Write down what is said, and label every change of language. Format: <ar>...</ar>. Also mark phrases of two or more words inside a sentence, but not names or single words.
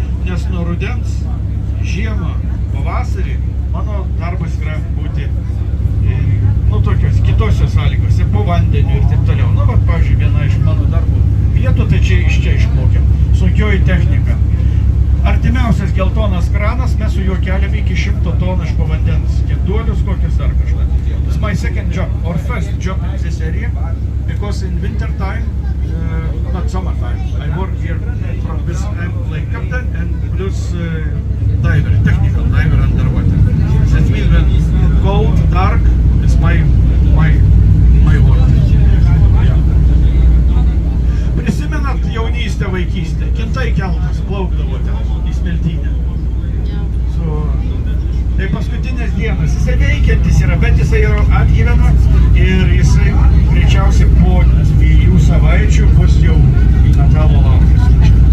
<lt>Nes nuo rudens, žiemą, pavasarį mano darbas yra būti tokios kitose sąlygose, po vandeniu ir taip toliau. Pavyzdžiui, viena iš mano darbo vietų, tai čia išplaukėm. Sunkioji technika. Artimiausias geltonas kranas, mes su juo keliam iki 100 tonų iš po vandens. Tiek duolius kokius ar kažką.</lt> <en>It's my second job, or first job in this area, because in winter time, not summer time, I work here from this, I'm like captain and plus diver, technical diver underwater. That means when cold, dark, it's my work. Yeah.</en> <lt>Prisimenat jaunystę, vaikystę, kintai keltas plaukdavo ten į Smiltynę. Tai paskutinės dienos, jisai veikiantis yra, bet jisai jau atgyvena ir jisai greičiausiai po 2 savaičių bus jau į metalo laužas.</lt>